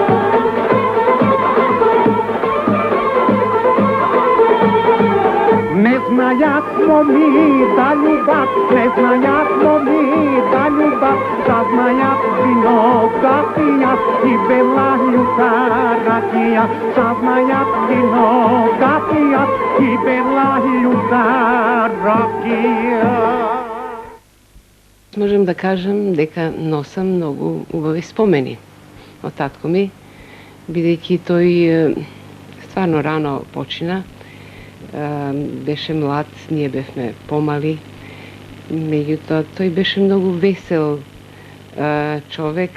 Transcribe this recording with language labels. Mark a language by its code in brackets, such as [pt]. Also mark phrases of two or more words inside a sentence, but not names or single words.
[mk] Ne знаят ми да любов, не знаят ми да любов, да знаят вино да пият и бела юта ракия, да знаят вино да пият и бела юта ракия. Можем да кажем дека носам многу убави спомени од татко ми, бидејќи тој стварно рано почина. Беше млад, ние бевме помали, меѓутоа тој беше многу весел човек.